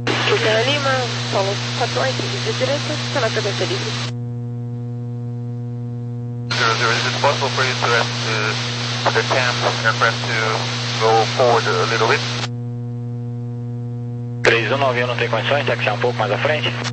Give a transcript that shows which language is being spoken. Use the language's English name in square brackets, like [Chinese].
[Portuguese] Luciana Lima, solo 14, de direita, pela cabeça livre. [English] Is it possible for you to ask the CAM aircraft to go forward a little bit? [Portuguese] 319, não tem condições, já que está um pouco mais à frente.